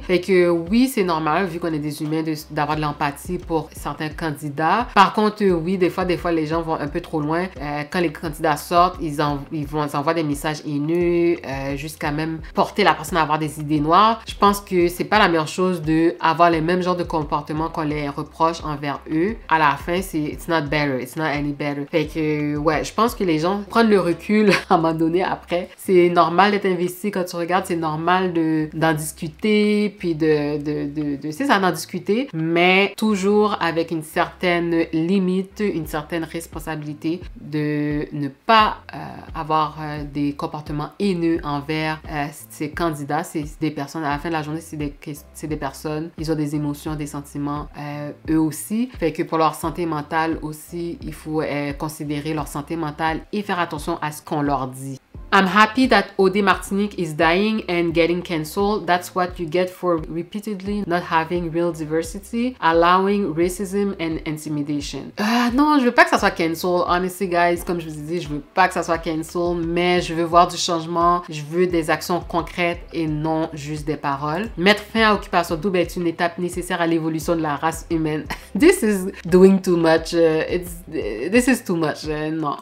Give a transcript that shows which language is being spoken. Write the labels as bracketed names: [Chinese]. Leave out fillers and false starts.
[French] Fait que oui, c'est normal, vu qu'on est des humains, d'avoir de l'empathie pour certains candidats. Par contre, oui, des fois, les gens vont un peu trop loin. Quand les candidats sortent, ils envoient des messages haineux, jusqu'à même porter la personne à avoir des idées noires. Je pense que c'est pas la meilleure chose de avoir les mêmes genres de comportements qu'on les reproche envers eux. À la fin, [English] it's not better, it's not any better. [French] Fait que, ouais, je pense que les gens prennent le recul à un moment donné après. C'est normal d'être investi quand tu regardes, c'est normal d'en discuter, puis c'est ça, d'en discuter, mais toujours avec une certaine limite, une certaine responsabilité de ne pas avoir des comportements haineux envers ces candidats. C'est des personnes, à la fin de la journée, c'est des personnes, ils ont des émotions, des sentiments, eux aussi. Fait que pour leur santé mentale aussi, il faut considérer leur santé mentale et faire attention à ce qu'on leur dit. [English] I'm happy that Odé Martinique is dying and getting cancelled. That's what you get for repeatedly not having real diversity, allowing racism and intimidation. [French] Non, je veux pas que ça soit cancel. [English] Honestly, guys, [French] comme je vous ai dit, je veux pas que ça soit cancel, mais je veux voir du changement. Je veux des actions concrètes et non juste des paroles. Mettre fin à Occupation Double est une étape nécessaire à l'évolution de la race humaine. [English] This is doing too much. This is too much. Non.